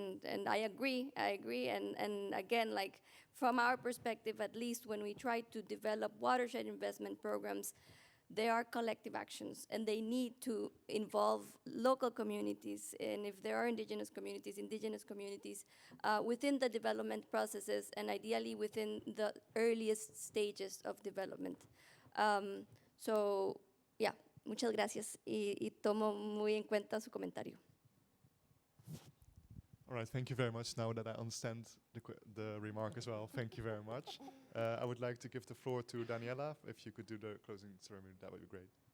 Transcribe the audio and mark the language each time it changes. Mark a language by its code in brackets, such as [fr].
[en] And I agree, and again, like from our perspective, at least when we try to develop watershed investment programs, they are collective actions and they need to involve local communities, and if there are indigenous communities within the development processes and ideally within the earliest stages of development. So, yeah, [es] muchas gracias y tomo muy en cuenta su comentario. [en] All right, thank you very much. Now that I understand the remark as well, thank you very much. I would like to give the floor to Daniela. If you could do the closing ceremony, that would be great.